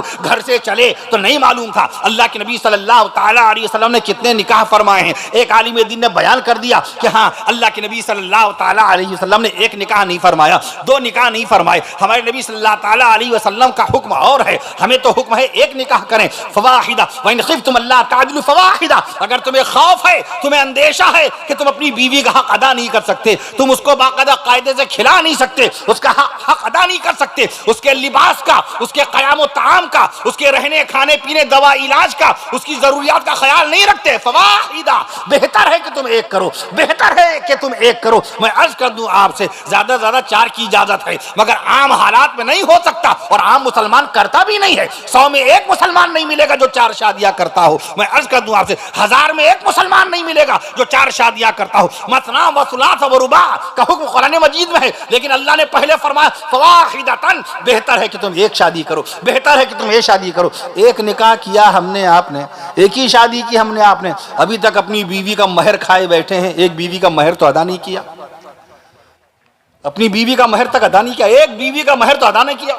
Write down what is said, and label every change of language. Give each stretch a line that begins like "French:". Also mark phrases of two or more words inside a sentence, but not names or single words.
Hindi: घर से चले तो नहीं मालूम था अल्लाह के नबी
Arabic: صلى الله عليه وسلم
Hindi: ने कितने निकाह फरमाए हैं। एक आलिम दीन ने बयान कर दिया कि हाँ, अल्लाह के नबी
Arabic: صلى الله عليه وسلم
Hindi: ने 1 निकाह नहीं फरमाया, 2 निकाह नहीं फरमाए। हमारे नबी
Arabic: صلى الله عليه وسلم
Hindi: का हुक्म और है, हमें तो हुक्म है 1 निकाह करें,
Arabic: فواحدة وإن خفتم ألا تعدلوا فواحدة.
Hindi: अगर तुम्हें खौफ है, तुम्हें अंदेशा है कि तुम अपनी बीवी का हक अदा नहीं कर सकते, तुम उसको बाकायदा कायदे से खिला नहीं सकते, उसका हक अदा नहीं कर सकते, उसके लिबास का, उसके क़याम ताम का, उसके रहने खाने पीने दवा इलाज का, उसकी जरूरियात का ख्याल नहीं रखते, फवाहिदा, बेहतर है कि तुम 1 करो, बेहतर है कि तुम 1 करो। मैं अर्ज कर दूं आपसे, ज्यादा से ज्यादा 4 की इजाजत है, मगर आम हालात में नहीं हो सकता, और आम मुसलमान करता भी नहीं है। 100 में 1 मुसलमान नहीं मिलेगा जो 4 शादियां करता हो। मैं अर्ज कर दूं आपसे, 1000 में 1 मुसलमान नहीं मिलेगा जो 4 शादियां करता हो।
Arabic: مثنى وثلاث ورباع
Hindi: का हुक्म कुरान मजीद में है, लेकिन अल्लाह ने पहले फरमाया फवाहिदतन, बेहतर है कि तुम 1 शादी करो, बेहतर है कि तुम 1 शादी करो। 1 निकाह किया हमने, आपने 1 ही शादी की हमने, आपने अभी तक अपनी बीवी का महर खाए बैठे हैं। 1 बीवी का महर तो अदा नहीं किया, अपनी बीवी का महर तक अदा नहीं किया, 1 बीवी का महर तो अदा नहीं किया।